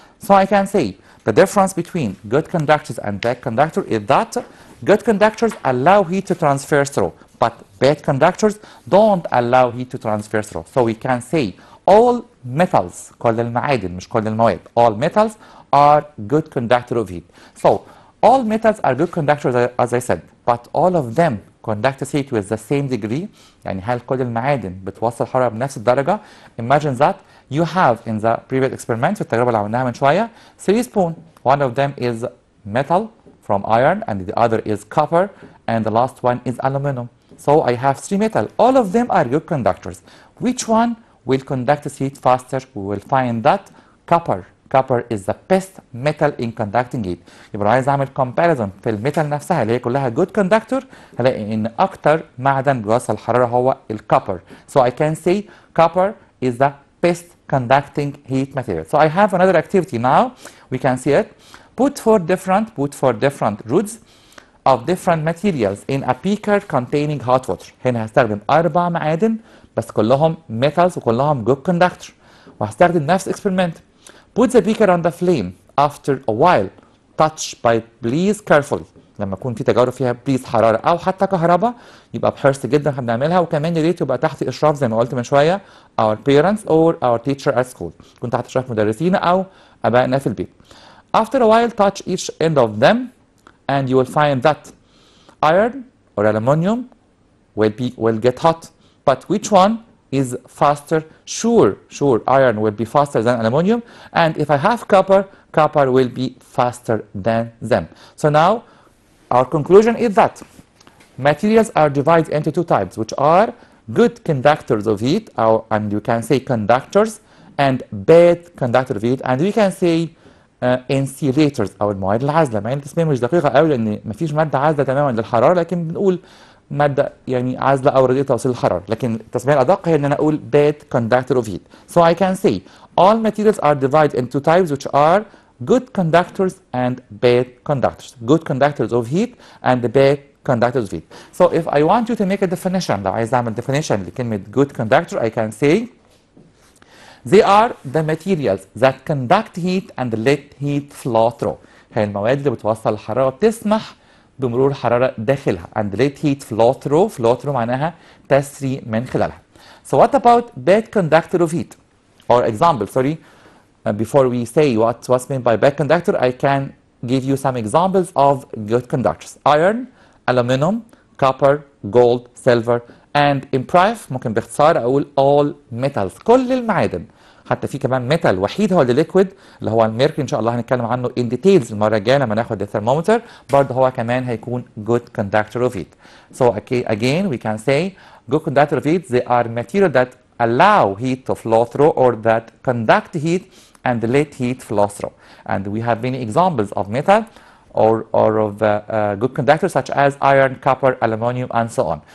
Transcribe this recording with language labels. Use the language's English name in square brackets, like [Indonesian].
[English] So I can say the difference between good conductors and bad conductors is that good conductors allow heat to transfer through, but bad conductors don't allow heat to transfer through. So we can say all metals [Arabic] كل المعادن مش كل المواد [English] all metals are good conductor of heat. So all metals are good conductors as I said, but all of them conduct heat with the same degree. [Arabic] يعني هل كل المعادن بتوصل حرارة بنفس الدرجة؟ [English] Imagine that you have in the previous experiment [Arabic] في التجربة اللي عملناها من شوية 3 spoon. [English] One of them is metal from iron and the other is copper and the last one is aluminum. So I have 3 metal. All of them are good conductors. Which one will conduct heat faster? We will find that copper. Copper is the best metal in conducting heat. [Arabic] يبقى لو عايز اعمل comparison في الميتال نفسها اللي هي كلها good conductor هلاقي ان اكتر معدن بيوصل الحرارة هو الكوبر. [English] So I can say copper is the best conducting heat material. So I have another activity now. We can see it. Put four different roots of different materials in a beaker containing hot water. [Arabic] هنا هستخدم 4 معادن بس كلهم metals وكلهم good conductor. وهستخدم نفس experiment. [English] Put the beaker on the flame after a while. Touch by please carefully. [Arabic] لما يكون في تجارب فيها بليز حراره او حتى كهرباء يبقى بحرص جدا احنا بنعملها وكمان يا ريت يبقى تحت اشراف زي ما قلت من شويه [English] our parents or our teacher at school [Arabic] تكون تحت اشراف مدرسين او ابائنا في البيت. [English] After a while touch each end of them and you will find that iron or aluminium will get hot. But which one is faster? Sure, iron will be faster than aluminum, and if I have copper, copper will be faster than them. So now our conclusion is that materials are divided into two types, which are good conductors of heat, and you can say conductors, and bad conductor of heat, and we can say insulators [Arabic] او المواد العازله. مع ان التسميه مش دقيقه قوي لان مفيش ماده عازله تماما للحراره، لكن بنقول ماده يعني عازله او رديئه توصيل الحراره، لكن التسميه الادق هي ان انا اقول [English] bad conductor of heat. So I can say all materials are divided into types which are good conductors and bad conductors. Good conductors of heat and bad conductors of heat. So if I want you to make a definition, [Arabic] لو عايز اعمل [English] definition لكلمه good conductor, I can say they are the materials that conduct heat and let heat flow through. [Arabic] هي المواد اللي بتوصل الحراره بتسمح بمرور الحراره داخلها. [English] and let heat flow through. flow through [Arabic] معناها تسري من خلالها. [English] So what about bad conductor of heat? Or example, sorry. Before we say what's meant by bad conductor, I can give you some examples of good conductors. Iron, aluminum, copper, gold, silver, and in brief [Arabic] ممكن باختصار اقول [English] all metals. [Arabic] كل المعادن. حتى في كمان ميتال وحيد هو الليكويد اللي هو الميركوري، ان شاء الله هنتكلم عنه [English] in details [Arabic] المره الجايه لما ناخد الثرمومتر، برضه هو كمان هيكون [English] good conductor of heat. So again we can say good conductor of heat, they are material that allow heat to flow through or that conduct heat and let heat flow through. And we have many examples of metal or of good conductors such as iron, copper, aluminum, and so on.